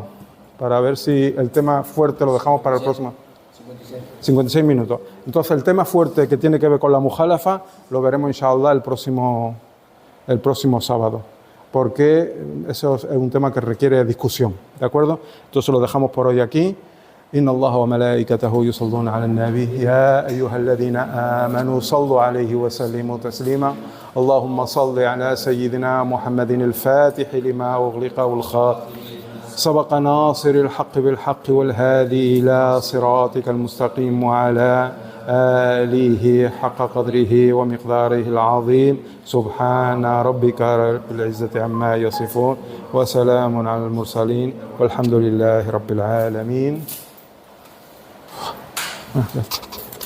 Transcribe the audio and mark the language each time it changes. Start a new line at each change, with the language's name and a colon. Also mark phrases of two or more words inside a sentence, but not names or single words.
Spanish: Para ver si el tema fuerte lo dejamos para el próximo. 56 minutos. Entonces el tema fuerte que tiene que ver con la mujalafa lo veremos inshallah el próximo sábado, porque eso es un tema que requiere discusión, ¿de acuerdo? Entonces lo dejamos por hoy aquí.
Arabic: إن الله وملائكته يصلون على النبي يا أيها الذين آمنوا صلوا عليه وسلموا تسليما. اللهم صل على سيدنا محمد الفاتح لما أغلق والخاتم سبق ناصر الحق بالحق والهادي إلى صراطك المستقيم وعلى آله حق قدره ومقداره العظيم سبحان ربك رب العزة عما يصفون وسلام على المرسلين والحمد لله رب العالمين.